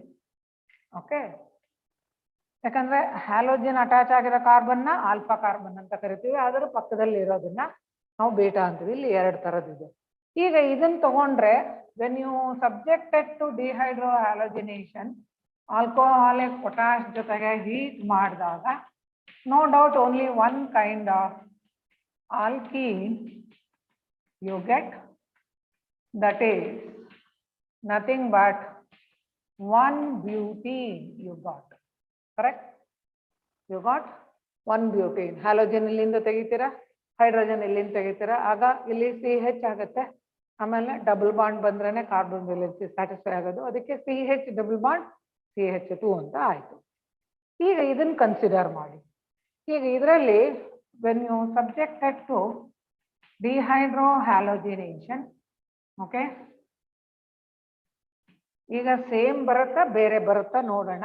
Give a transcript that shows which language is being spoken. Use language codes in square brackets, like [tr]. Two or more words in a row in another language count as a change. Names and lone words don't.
[kn] ಓಕೆ, ಯಾಕಂದ್ರೆ [en] halogen attach [kn] ಆಗಿರೋ ಕಾರ್ಬನ್ ನ [en] alpha carbon [kn] ಅಂತ ಕರಿತೀವಿ, ಅದರ ಪಕ್ಕದಲ್ಲಿ ಇರೋದನ್ನ ನಾವು ಬೀಟಾ ಅಂತೀವಿ. ಇಲ್ಲಿ 2 ತರದಿದೆ. ಈಗ ಇದನ್ನ ತಗೊಂಡ್ರೆ [en] when you subjected to dehydro halogenation, alcoholic potash [kn] ಜೊತೆಗೆ ಹೀಟ್ ಮಾಡಿದಾಗ [en] no doubt only one kind of alkene you get, that is nothing but 1 butene you got. Correct? You got 1 butene. [kn] ಹ್ಯಾಲೋಜನ್ ಇಲ್ಲಿಂದ ತೆಗೀತೀರ, ಹೈಡ್ರೋಜನ್ ಇಲ್ಲಿಂದ ತೆಗೀತೀರ, ಆಗ ಇಲ್ಲಿ CH ಆಗುತ್ತೆ. ಆಮೇಲೆ [en] double bond [kn] ಬಂದ್ರೇನೆ [en] carbon valency satisfy [kn] ಆಗೋದು. ಅದಕ್ಕೆ CH [en] double bond [kn] CH2 ಅಂತ ಆಯ್ತು. ಈಗ ಇದನ್ನ ಕನ್ಸಿಡರ್ ಮಾಡಿ. ಈಗ ಇದರಲ್ಲಿ [en] when you subjected to dehydro halogenation, [kn] ಓಕೆ, ಈಗ ಸೇಮ್ ಬರುತ್ತಾ ಬೇರೆ ಬರುತ್ತಾ ನೋಡೋಣ.